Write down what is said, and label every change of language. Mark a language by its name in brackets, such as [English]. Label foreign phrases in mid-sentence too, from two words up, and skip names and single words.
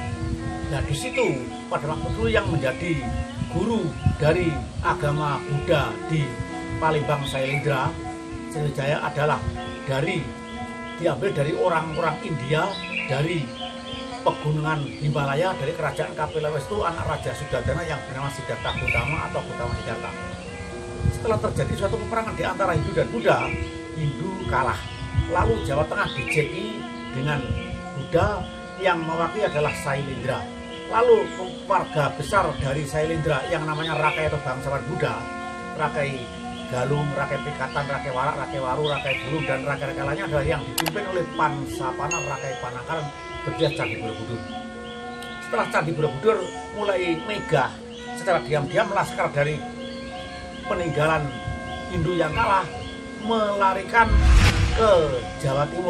[Indonesian] Nah, di situ pada waktu dulu yang menjadi guru dari agama Buddha di Palembang Sailendra Sriwijaya adalah diambil dari orang-orang India dari pegunungan Himalaya, dari kerajaan Kapilavastu, anak Raja Suddadana yang bernama Siddhartha Gautama atau Gautama Siddhartha. Setelah terjadi suatu peperangan di antara Hindu dan Buddha, Hindu kalah. Lalu Jawa Tengah dijeki dengan Buddha yang mewakili adalah Sailendra. Lalu warga besar dari Sailendra yang namanya Rakai atau bangsawan Buddha, Rakai Galung, Rakai Pikatan, Rakai Warak, Rakai Waru, Rakai Bulu, dan rakai-rakai lainnya adalah yang dipimpin oleh Pansapana, Rakai Panakaran, berdirilah Candi Borobudur. Setelah Candi Borobudur mulai megah, secara diam-diam laskar dari peninggalan Hindu yang kalah melarikan ke Jawa Timur.